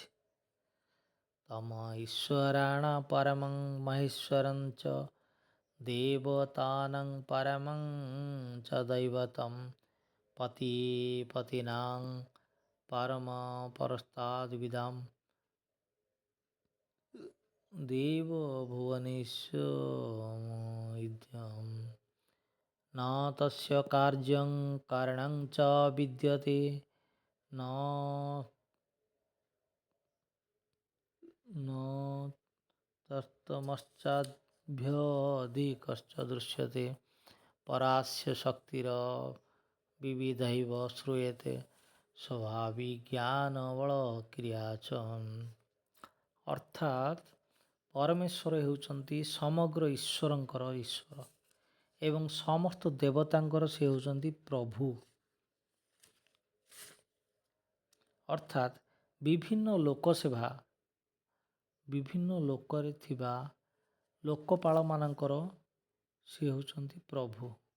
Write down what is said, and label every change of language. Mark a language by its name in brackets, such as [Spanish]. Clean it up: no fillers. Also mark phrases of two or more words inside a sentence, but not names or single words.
[Sanskrit] ତମ ଈଶ୍ୱରାଣ ପରମଂ ମହେଶ୍ୱରଂ ଚ ଦେବତାନଂ ପରମଂ ଚ ଦୈବତଂ ପତି ପତିନାଂ ପରମ ପରସ୍ତାଦ୍ବିଦାಂ ଦେବ ଭୁବନେଶ୍ୱ न तस्य कार्यं कारणं च विद्यते न तत्तमश्चाद्भ्यधिकश्च दृश्यते परास्य शक्तिर विविधैव श्रूयते स्वाभाविक ज्ञान बल क्रिया च। [Odia] ଅର୍ଥାତ ପରମେଶ୍ୱର ହେଉଛନ୍ତି ସମଗ୍ର ଈଶ୍ୱରଙ୍କର ଈଶ୍ୱର ଏବଂ ସମସ୍ତ ଦେବତାଙ୍କର ସେ ହେଉଛନ୍ତି ପ୍ରଭୁ। ଅର୍ଥାତ୍ ବିଭିନ୍ନ ଲୋକସେବା ବିଭିନ୍ନ ଲୋକରେ ଥିବା ଲୋକପାଳମାନଙ୍କର ସେ ହେଉଛନ୍ତି ପ୍ରଭୁ।